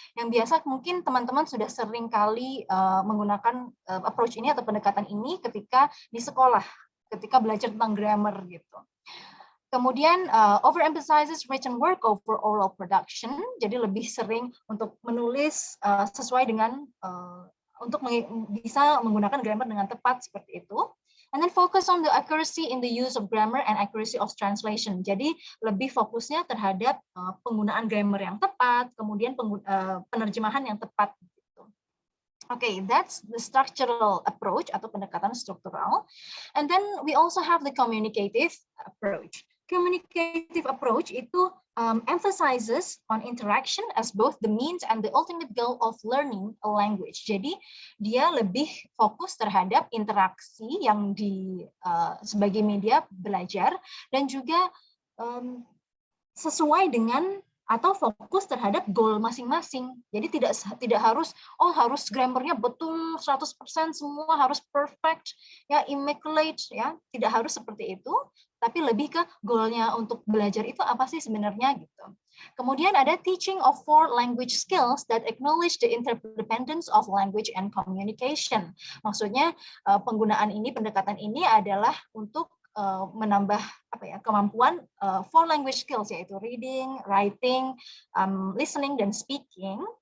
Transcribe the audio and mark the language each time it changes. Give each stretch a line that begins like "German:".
Indonesian: Yang biasa mungkin teman-teman sudah sering kali menggunakan approach ini atau pendekatan ini ketika di sekolah, ketika belajar tentang grammar gitu. Kemudian
English: overemphasizes written work over oral production,
Indonesian: jadi lebih sering untuk menulis sesuai dengan untuk bisa menggunakan grammar dengan tepat seperti itu.
English: And then focus on the accuracy in the use of grammar and accuracy of translation.
Indonesian: Jadi lebih fokusnya terhadap penggunaan grammar yang tepat, kemudian penerjemahan yang tepat.
English: Okay, that's the structural approach
Indonesian: atau pendekatan struktural.
English: And then we also have the communicative approach. Communicative approach itu emphasizes on interaction as both the means and the ultimate goal of learning a language.
Indonesian: Jadi dia lebih fokus terhadap interaksi yang sebagai media belajar dan juga sesuai dengan atau fokus terhadap goal masing-masing. Jadi tidak harus harus grammarnya betul 100% semua harus perfect ya, immaculate ya, tidak harus seperti itu, tapi lebih ke goalnya untuk belajar itu apa sih sebenarnya gitu. Kemudian ada
English: teaching of 4 language skills that acknowledge the interdependence of language and communication.
Indonesian: Maksudnya penggunaan ini, pendekatan ini adalah untuk menambah kemampuan 4 language skills, yaitu reading, writing, listening, dan speaking.